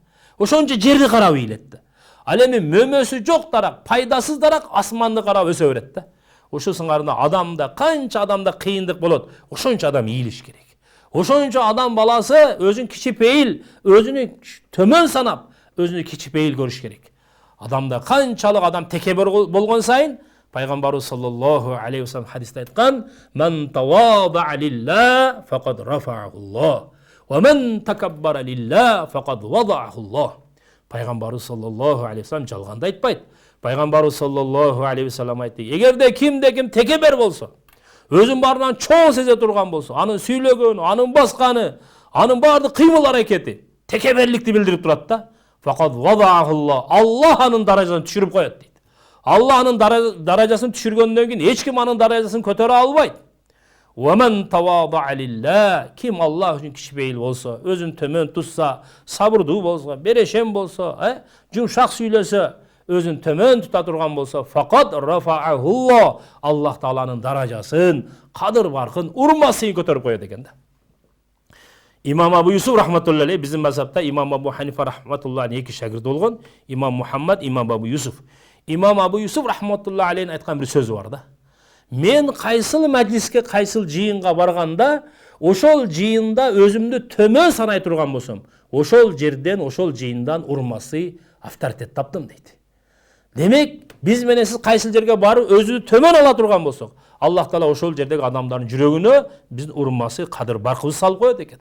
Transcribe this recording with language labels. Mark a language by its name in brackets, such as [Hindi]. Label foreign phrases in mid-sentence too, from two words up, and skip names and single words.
[Kyrgyz] Ошончо жерди карап ийилет да. Ал эми мөмөсү жок дарак, пайдасыз дарак асманды карап өсө берет да. Ошол сыңарында адамда канча адамда кыйындык болот, ошончо адам ийилиш керек. Ошончо адам баласы өзүн кичипейил, өзүнү төмөн санап, өзүнү кичипейил көрүш керек. Адамда канчалык адам текебер болгон сайын, пайгамбарыбыз [Arabic] صلى الله عليه وسلم [Kyrgyz] хадисте айткан: [Arabic] "من تواضع لله فقد رفعه الله، ومن تكبر لله فقد وضعه الله." [Kyrgyz] Пайгамбарыбыз [Arabic] صلى الله عليه وسلم [Kyrgyz] жалганда айтпайт. Пайгамбарыбыз [Arabic] صلى الله عليه وسلم [Kyrgyz] айтты: "Эгерде кимде ким текебер болсо, өзүн баарынан чоң сезе турган болсо, анын сүйлөгөнү, анын басканы, анын баардык кыймыл аракети текеберликти билдирип турат да, [Arabic] فقد وضعه الله, [Kyrgyz] Аллах анын даражасын түшүрүп коет дейт. Аллах анын даражасын түшүргөндөн кийин эч ким анын даражасын көтөрө албайт. [Arabic] ومن تواضع لله, [Kyrgyz] ким Аллах үчүн кичпейил болсо, өзүн төмөн тутса, сабырдуу болсо, берешем болсо, жумшак сүйлөсө, өзүн төмөн тута турган болсо, [Arabic] فقد رفعه الله, [Kyrgyz] Аллах тааланын даражасын, кадыр баркын, урмасын көтөрүп коет экен да. Имам Абу Юсуф [Arabic] رحمة الله عليه, [Kyrgyz] биздин мазхабта Имам Абу Ханифа рахматуллахи эки шагирди болгон, Имам Мухаммад, Имам Абу Юсуф. Имам Абу Юсуф [Arabic] رحمة الله عليه [Kyrgyz] айткан бир сөзү бар да. Мен кайсыл маҗлиске, кайсыл жыйынга барганда, ошол жыйында өзүмдү төмөн санай турган болсом, ошол жерден, ошол жыйындан урмасы авторитет таптым дейт. Демек, биз менен сиз кайсыл жерге барып өзүнү төмөн ала турган болсок, Аллах таала ошол жердеги адамдардын жүрөгүнө биздин урмасы, кадыр баркыбыз салып коет экен.